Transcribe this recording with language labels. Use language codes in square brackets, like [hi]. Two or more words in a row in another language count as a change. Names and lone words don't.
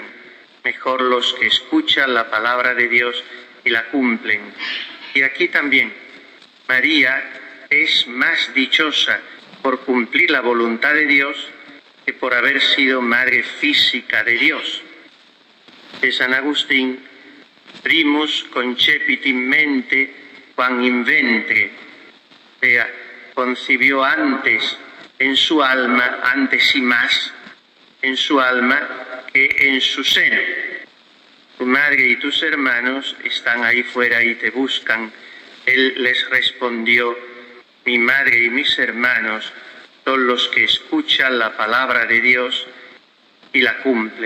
[es] Mejor los que escuchan la palabra de Dios y la cumplen. Y aquí también, María es más dichosa por cumplir la voluntad de Dios que por haber sido madre física de Dios. De San Agustín, [la] primus concepit in mente quam in ventre, [es] o sea, concibió antes en su alma, antes y más en su alma que en su seno. Tu madre y tus hermanos están ahí fuera y te buscan. Él les respondió: mi madre y mis hermanos son los que escuchan la palabra de Dios y la cumplen.